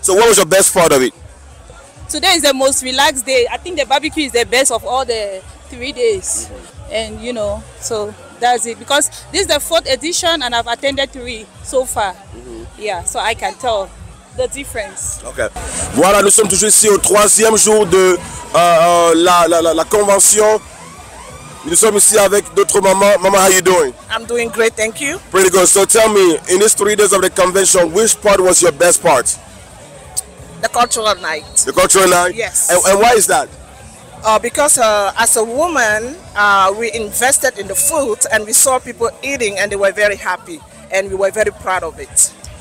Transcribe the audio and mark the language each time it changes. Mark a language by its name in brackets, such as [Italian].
[English] So what was your best part of it? Today is the most relaxed day. I think the barbecue is the best of all the 3 days. And you know, so that's it. Because this is the 4th edition and I've attended 3 so far. Yeah, so I can tell the difference. Okay. [French] Voilà, nous sommes toujours ici au 3e jour de la convention. Nous sommes ici avec d'autres mamans. [English] Mama, how you doing? I'm doing great, thank you. Pretty good. So tell me, in these 3 days of the convention, which part was your best part? The cultural night. The cultural night? Yes. And why is that? Because as a woman, we invested in the food and we saw people eating and they were very happy and we were very proud of it.